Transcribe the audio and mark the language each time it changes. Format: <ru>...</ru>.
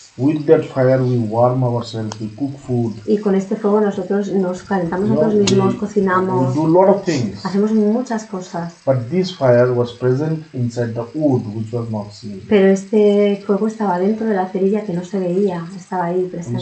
<en>With that fire, we warm ourselves, we cook food,</en> <es>Y con este fuego nosotros nos calentamos</es> <en>you know,</en> <es>nosotros mismos,</es> <en>we</en> <es>cocinamos,</es> <en>do a lot of things.</en> <es>hacemos muchas cosas.</es> <en>But this fire was present inside the wood, which was not seen.</en> <es>Pero este fuego estaba dentro de la cerilla que no se veía, estaba ahí presente.</es>